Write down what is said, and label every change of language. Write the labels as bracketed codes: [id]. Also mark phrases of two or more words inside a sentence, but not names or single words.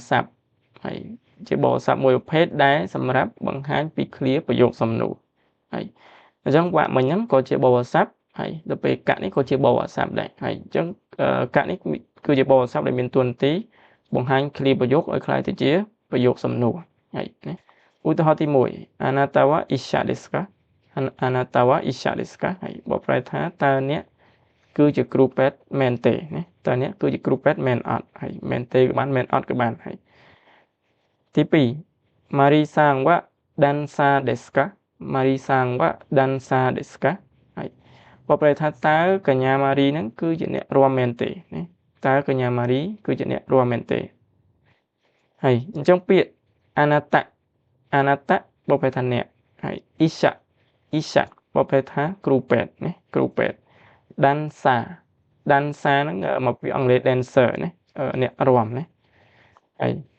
[km] ស័ព្ទហើយជាបរិវារស័ព្ទមួយប្រភេទដែលសម្រាប់បង្ហាញពីឃ្លាប្រយោគសំណួរហើយអញ្ចឹងវ៉ាមិញហ្នឹងក៏ជាបរិវារស័ ព្ទហើយដល់ពេលកៈនេះក៏ជាបរិវារស័ព្ទដែរហើយអញ្ចឹងកៈនេះគឺជាបរិវារស័ព្ទដែលមានតួនាទីបង្ហាញឃ្លាប្រយោគឲ្យคล้ายទៅជាប្រយោគសំណួរហើយណាឧទាហរណ៍ទី1 [ja] あなたは医者ですかあなたは医者ですか [km] ហើយបកប្រែថាតើអ្នកគឺជាគ្រូពេទ្យមែនទេណាតើអ្នកគឺជាគ្រូពេទ្យមែនអត់ហើយមែនទេក៏បានមែនអត់ក៏បានហើយទី 2 [ja] マリさんはダンサーですかマリさんはダンサーですか [km] ហើយបកប្រែថាតើកញ្ញាម៉ារីហ្នឹងគឺជាអ្នករាំមែនទេណាតើកញ្ញាម៉ារីគឺជាអ្នករាំមែនទេហើយអញ្ចឹងពាក្យអនាតបកប្រែថាអ្នកហើយអ៊ីសាបកប្រែថាគ្រូពេទ្យណាគ្រូពេទ្យដានសាហ្នឹងមកពីអង់គ្លេស dancer ណាអ្នករាំណាហើយ